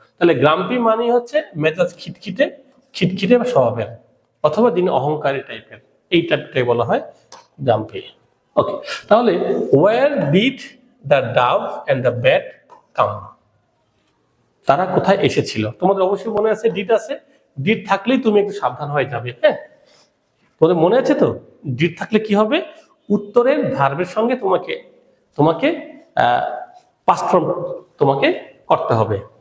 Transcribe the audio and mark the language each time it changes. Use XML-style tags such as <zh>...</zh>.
<bn>তাহলে গ্রাম্পি মানে হচ্ছে মেজাজ খিটখিটে বা স্বভাবের, অথবা যিনি অহংকারী টাইপের, এই টাইপটাই বলা হয় গ্রাম্পি। ওকে, তাহলে</bn> <en>where did the dove and the bat come,</en> <bn>তারা কোথায় এসেছিল? তোমাদের অবশ্যই মনে আছে ডিড আছে, ডিড থাকলেই তুমি একটু সাবধান হয়ে যাবে। হ্যাঁ, তোমাদের মনে আছে তো, ডিড থাকলে কি হবে, উত্তরের ভার্বের সঙ্গে তোমাকে পাস্ট ফর্ম তোমাকে করতে হবে।</bn>